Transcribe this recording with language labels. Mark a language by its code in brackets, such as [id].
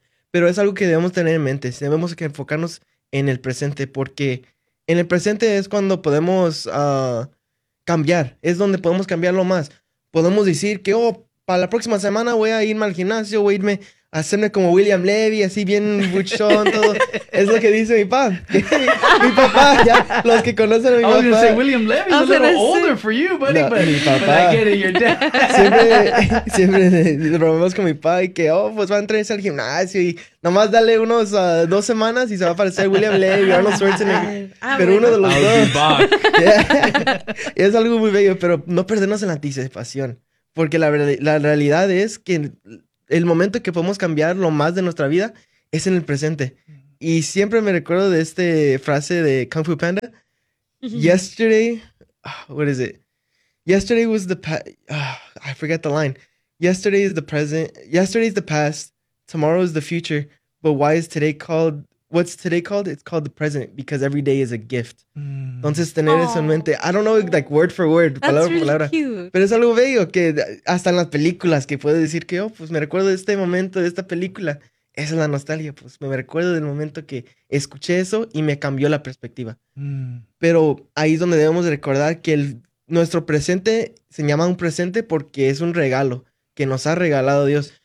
[es] Pero es algo que debemos tener en mente, debemos que enfocarnos en el presente, porque en el presente es cuando podemos cambiar, es donde podemos cambiarlo más. Podemos decir que, oh, para la próxima semana voy a irme al gimnasio, voy a irme hacerme como William Levy, así bien buchón, todo. Es lo que dice mi papá. Mi papá, ya, los que conocen a mi papá. [en] I was going to say William Levy, a little older for you, buddy, no, but, [es] mi papá, [en] but I get it, your dad. [es] Siempre robamos con mi papá y que, oh, pues va a entrenarse al gimnasio y nomás dale unos 2 semanas y se va a parecer William Levy, Arnold Schwarzenegger. Pero uno de los dos. Yeah. Es algo muy bello, pero no perdernos en la anticipación. Porque la realidad es que el momento que podemos cambiar lo más de nuestra vida es en el presente. Y siempre me recuerdo de esta frase de Kung Fu Panda. [en] Yesterday, what is it? Yesterday was the past. I forget the line. Yesterday is the present. Yesterday is the past. Tomorrow is the future. But why is today called? What's today called? It's called the present because every day is a gift. [es] Entonces, tener eso en mente. [en] I don't know, like, word for word. That's palabra, really palabra. Cute. [es] Pero es algo bello que hasta en las películas que puedo decir que, oh, pues me recuerdo de este momento, de esta película. Esa es la nostalgia. Pues me recuerdo del momento que escuché eso y me cambió la perspectiva. Pero ahí es donde debemos recordar que nuestro presente se llama un presente porque es un regalo que nos ha regalado Dios.